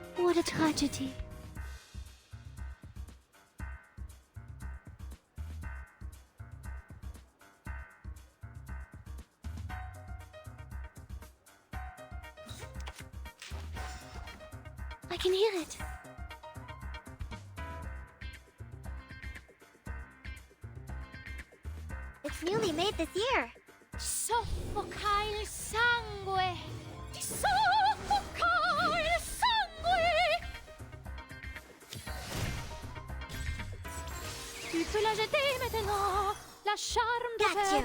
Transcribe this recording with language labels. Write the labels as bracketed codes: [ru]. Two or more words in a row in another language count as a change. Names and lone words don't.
[en] What a tragedy. I can hear it. It's newly made this year. [it] Soffoca il sangue! Ti soffoca il sangue! [fr] Tu peux la jeter maintenant, la charme de Got